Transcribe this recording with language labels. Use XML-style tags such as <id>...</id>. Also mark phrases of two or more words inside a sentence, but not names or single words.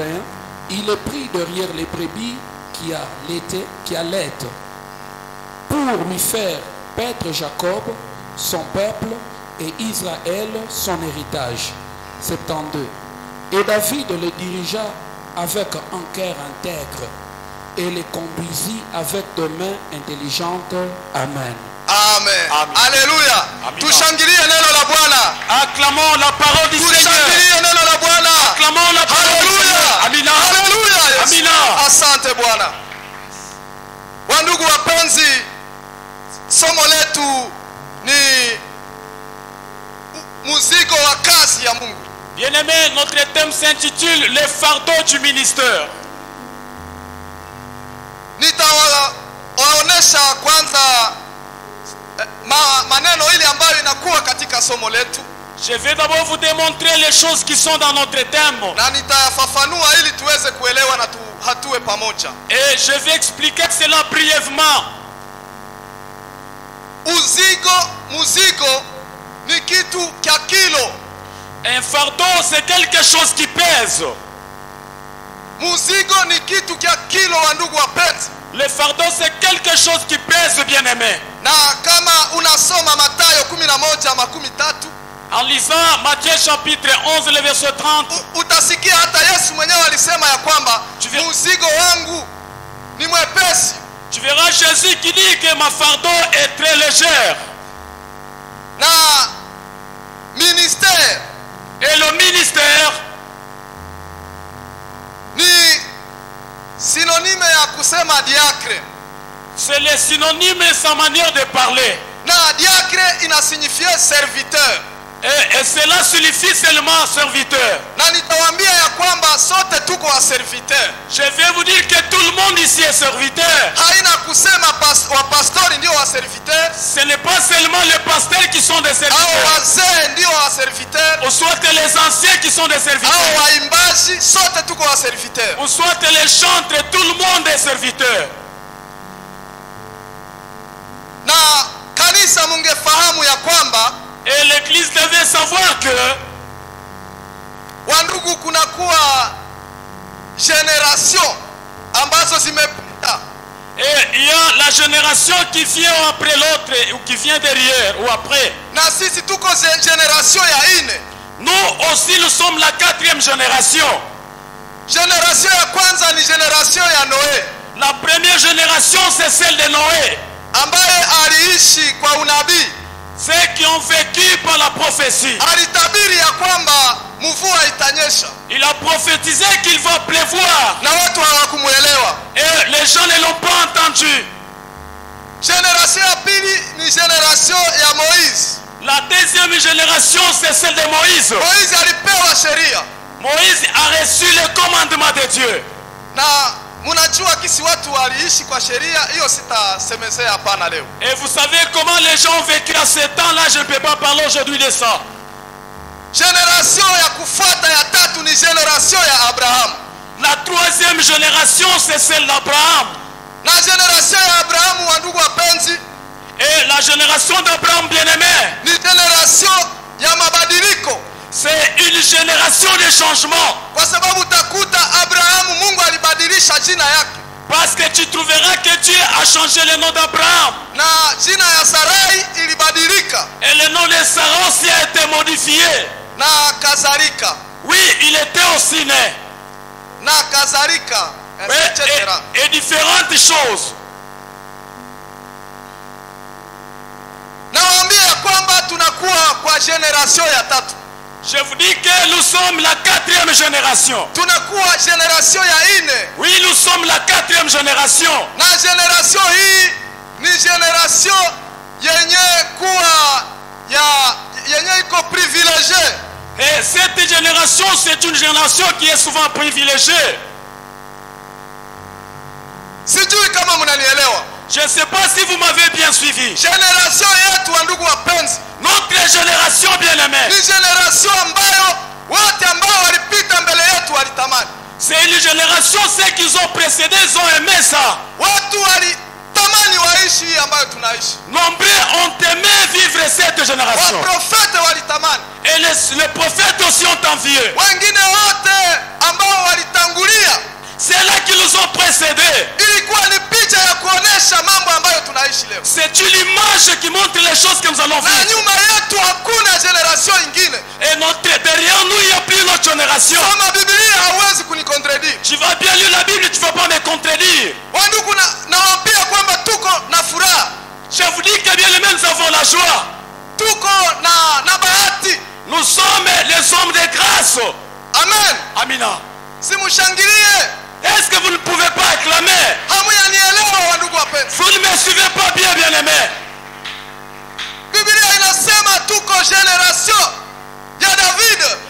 <fr>Il est pris derrière les brebis qui allaitent pour lui faire paître Jacob son peuple et Israël son héritage. 72. Et David les dirigea avec un cœur intègre et les conduisit avec de mains intelligentes. Amen. Amen. Amen. Alléluia. Amen.</fr> <sw>Tushangilie neno la Bwana.</sw> <fr>Acclamons la parole du Seigneur.</fr> <sw>Tushangilie neno la Bwana.</sw> <fr>Acclamons la parole du Seigneur.</fr> <sw>Haleluya. Amina. Haleluya. Yesu. Amina. Asante Bwana. Wandugu wapenzi, somo letu ni mzigo wa kazi ya Mungu.</sw> <fr>Bien-aimés, notre thème s'intitule Les fardeaux du ministère.</fr> <sw>Nitawaonesha kwanza maneno ili ambayo inakuwa katika somo letu.</sw> <fr>Je vais d'abord vous démontrer les choses qui sont dans notre thème.</fr> <sw>Na nitayafafanua ili tuweze kuelewa na hatue pamoja.</sw> <fr>Et je vais expliquer cela brièvement.</fr> <sw>Muzigo ni kitu kya kilo.</sw> <fr>Un fardeau, c'est quelque chose qui pèse.</fr> <sw>Muzigo ni kitu kya kilo, wa ndugu wapenzi.</sw> <fr>Le fardeau, c'est quelque chose qui pèse, bien-aimé.</fr> <sw>Na kama unasoma Mathayo 11:13,</sw> <fr>en lisant Matthieu chapitre 11, le verset 30,</fr> <sw>utasikia hata Yesu mwenyewe alisema ya kwamba muzigo wangu ni mwepesi.</sw> <fr>Tu verras Jésus qui dit que ma fardeau est très légère.</fr> <sw>Na ministère,</sw> <fr>et le ministère</fr> <sw>ni synonyme ya kusema diacre.</sw> <fr>C'est le synonyme et sa manière de parler.</fr> <sw>Na diacre inasignifie serviteur.</sw> <fr>Et cela signifie seulement serviteur.</fr> <sw>Na nitawaambia ya kwamba sote tuko wa serviteur.</sw> <fr>Je vais vous dire que tout le monde ici est serviteur.</fr> <sw>Haina kusema wa pastori ndio wa serviteur.</sw> <fr>Ce n'est pas seulement les pasteurs qui sont des serviteurs.</fr> <sw>Au wazee ndio wa serviteur.</sw> <fr>Ou soit les anciens qui sont des serviteurs.</fr> <sw>Au waimbaji sote tuko wa serviteur.</sw> <fr>Ou soit les chantres, tout le monde est serviteur.</fr> <sw>Na kanisa mungefahamu ya kwamba,</sw> <fr>et l'église devait savoir que</fr> <sw>wandugu kunakuwa generation ambazo zimepita.</sw> <fr>Et il y a la génération qui vient après l'autre ou qui vient derrière ou après.</fr> <sw>Na sisi tuko generation ya ine.</sw> <fr>Nous aussi nous sommes la 4e génération.</fr> <sw>Génération ya kwanza ni génération ya Noé.</sw> <fr>La première génération c'est celle de Noé.</fr> <sw>Ambaye aliishi kwa unabii.</sw> <fr>Ceux qui ont vécu par la prophétie.</fr> <sw>Alitabiri ya kwamba mvua itanyesha.</sw> <fr>Il a prophétisé qu'il va pleuvoir.</fr> <sw>Na watu hawakumuelewa.</sw> <fr>Et les gens ne l'ont pas entendu.</fr> <sw>Génération ya pili ni génération ya Moïse.</sw> <fr>La deuxième génération c'est celle de Moïse.</fr> <sw>Moïse alipewa sheria.</sw> <fr>Moïse a reçu le commandement de Dieu.</fr> <sw>Na munajua kisi watu waliishi kwa sheria, hiyo sitasemezea hapana leo.</sw> <fr>Et vous savez comment les gens ont vécu à ce temps-là, je ne peux pas parler aujourd'hui de ça.</fr> <sw>Génération ya kufuata ya tatu ni génération ya Abraham.</sw> <fr>La 3e génération c'est celle d'Abraham.</fr> <sw>Na génération ya Abraham, wa ndugu wapenzi,</sw> <fr>et la génération d'Abraham bien-aimé</fr> <sw>ni génération ya mabadiliko.</sw> <fr>C'est une génération de changement.</fr> <sw>Kwa sababu utakuta Abraham Mungu alibadilisha jina yake.</sw> <fr>Parce que tu trouveras que Dieu a changé le nom d'Abraham.</fr> <sw>Na jina ya Sarai ilibadilika.</sw> <fr>Et le nom de Sarah aussi a été modifié.</fr> <sw>Na kadhalika.</sw> <fr>Oui, il était aussi né.</fr> <sw>Na kadhalika,</sw> <fr>etc. Et différentes choses.</fr> <sw>Nawaambia kwamba tunakuwa kwa generation ya tatu.</sw> <fr>Je vous dis que nous sommes la 4e génération.</fr> <sw>Tunakuwa generation ya ine.</sw> <fr>Oui, nous sommes la 4e génération.</fr> <sw>Na generation hii ni generation yenye kuwa yenye iko privilégiée.</sw> <fr>Et cette génération, c'est une génération qui est souvent privilégiée.</fr> <sw>Sijui kama mnanielewa.</sw> <fr>Je ne sais pas si vous m'avez bien suivi.</fr> <sw>Generation yetu wa ndugu wapenzi,</sw> <fr>notre génération bien-aimée,</fr> <sw>ni generation ambayo wote ambao walipita mbele yetu walitamani.</sw> <fr>C'est une génération, ceux qui ont précédé, ils ont aimé ça.</fr> <sw>Watu walitamani waishi hii ambayo tunaishi.</sw> <fr>Nombreux ont aimé vivre cette génération.</fr> <sw>Waprofete walitamani.</sw> <fr>Et les prophètes aussi ont envié.</fr> <sw>Wengine wote ambao walitangulia,</sw> <fr>ceux-là qui nous ont précédés,</fr> <sw>ilikuwa ni picha ya kuonesha mambo ambayo tunaishi leo.</sw> <fr>c'est une image qui montre les choses que nous allons</fr> <sw>Na</sw> <fr>vivre.</fr> <sw>nyuma yetu hakuna generation ingine.</sw> <fr>Et derrière nous, il n'y a plus notre génération.</fr> <sw>Soma Biblia hauwezi kunicontredire.</sw> <fr>Tu vas bien lire la Bible, tu ne vas pas me contredire.</fr> <sw>Wandugu, nawaambia kwamba tuko na furaha.</sw> <fr>Je vous dis que bien les nous avons la joie.</fr> <sw>Tuko na bahati.</sw> <fr>Nous sommes les hommes de grâce. Amen.</fr> <sw>Amina. Simushangilie.</sw> <fr>Est-ce que vous ne pouvez pas acclamer?</fr> <sw>Hamuyanielewa wandugu wapenzi.</sw> <fr>Vous ne me suivez pas bien, bien-aimés.</fr> <sw>Biblia inasema tuko generation ya David.</sw>